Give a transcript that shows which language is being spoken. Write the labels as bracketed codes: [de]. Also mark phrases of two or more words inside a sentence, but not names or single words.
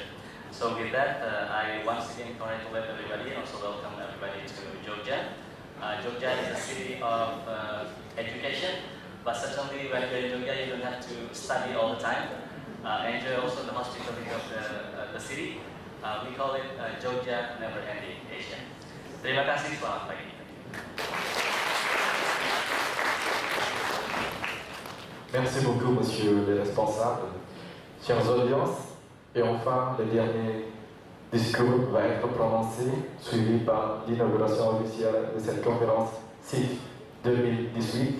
[en] So with that, I once again congratulate everybody and also welcome everybody to Jogja. Jogja is a city of education, but certainly when you're in Jogja, you don't have to study all the time. Enjoy also the hospitality of the city. We call it Jogja Never Ending Asia. [id] Terima kasih, selamat pagi. [fr] Merci beaucoup, monsieur le responsable. Chères audiences, et enfin, le dernier discours va être prononcé, suivi par l'inauguration officielle de cette conférence CIF 2018.